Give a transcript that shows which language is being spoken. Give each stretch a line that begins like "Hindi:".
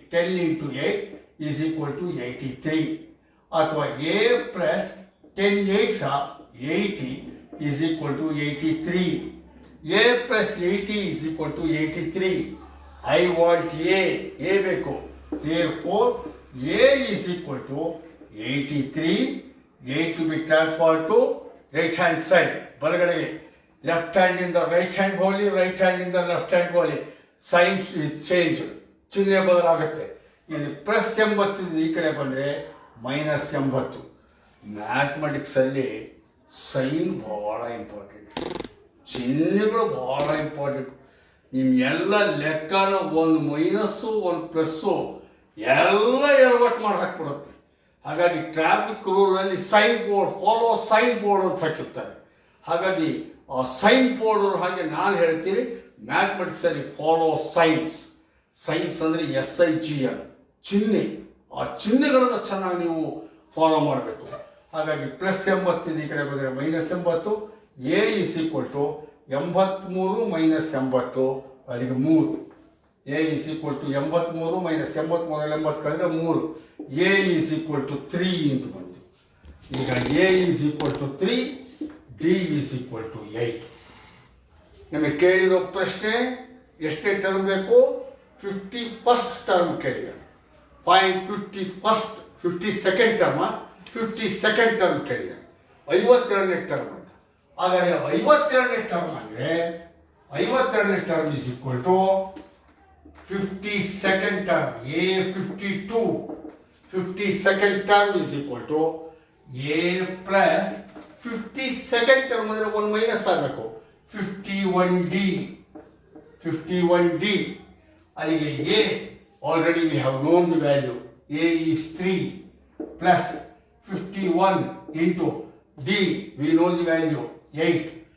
English: 10 into 8 is equal to 83. ಅಥವಾ A plus 10 8 80 is equal to 83. A plus 80 is equal to 83. I want A ಬೇಕು. therefore A is equal to 83. 8 to be transferred to right hand side.
Kannada: ಬಲಗಡೆಗೆ left hand ಇಂದ right hand ಹೋಲಿ, right hand ಇಂದ left hand ಹೋಲಿ. Sign change, ಚಿಹ್ನೆ ಬದಲಾಗುತ್ತೆ. ಇಲ್ಲಿ plus 80 ಈ ಕಡೆ ಬಂದರೆ minus 80. Mathematics ಅಲ್ಲಿ sign ಬಹಳ ಇಂಪಾರ್ಟೆಂಟ್, ಚಿಹ್ನೆಗಳು ಬಹಳ ಇಂಪಾರ್ಟೆಂಟ್. ನಿಮ್ಗೆಲ್ಲ ಲೆಕ್ಕನ ಒಂದು ಮೈನಸ್ಸು ಒಂದು ಪ್ಲಸ್ಸು ಎಲ್ಲ ಎಡವಟ್ಟು ಮಾಡಿ ಹಾಕ್ಬಿಡುತ್ತೆ. ಹಾಗಾಗಿ traffic ರೂಲಲ್ಲಿ sign board, follow sign board ಅಂತ ಹಾಕಿರ್ತಾರೆ. ಹಾಗಾಗಿ ಆ ಸೈನ್ ಬೋರ್ಡ್ ಹಾಗೆ ನಾನು ಹೇಳ್ತೀನಿ, ಮ್ಯಾಥಮೆಟಿಕ್ಸಲ್ಲಿ ಫಾಲೋ ಸೈನ್ಸ್. ಸೈನ್ಸ್ ಅಂದರೆ SIGN, ಚಿಹ್ನೆ. ಆ ಚಿಹ್ನೆಗಳನ್ನು ಚೆನ್ನಾಗಿ ನೀವು ಫಾಲೋ ಮಾಡಬೇಕು. ಹಾಗಾಗಿ ಪ್ಲಸ್ 80 ಈ ಕಡೆ ಬಂದರೆ minus 80.
English: A is equal to 83 minus 80,
Kannada: ಅಲ್ಲಿಗೆ
English: 3. A is equal to 83 minus 83 80 ಕಳೆದ್ರೆ 3. A is equal to 3 ಅಂತ ಬಂತು. ಈಗ A is equal to 3, D is equal to 8.
Kannada: ನಮಗೆ ಕೇಳಿರೋ ಪ್ರಶ್ನೆ ಎಷ್ಟೇ ಟರ್ಮ್ ಬೇಕು? 51st ಟರ್ಮ್ ಕೇಳಿದ್ದಾರೆ. Point 52nd term, 52nd term ಕೇಳಿದ್ದಾರೆ. 52ನೇ ಟರ್ಮ್ ಅಂತ. ಹಾಗಾದರೆ 52ನೇ ಟರ್ಮ್ ಅಂದರೆ 52ನೇ term
English: is equal to 52nd term,
Kannada: A 52.
English: 52nd term is equal to A plus 52nd term
Kannada: ಅಂದರೆ ಒಂದು ಮೈನಸ್ ಆಗಬೇಕು.
English: 51D. 51D. ಅಲ್ಲಿಗೆ A already we have known the value. A is 3 plus 51 into D we know the value 8.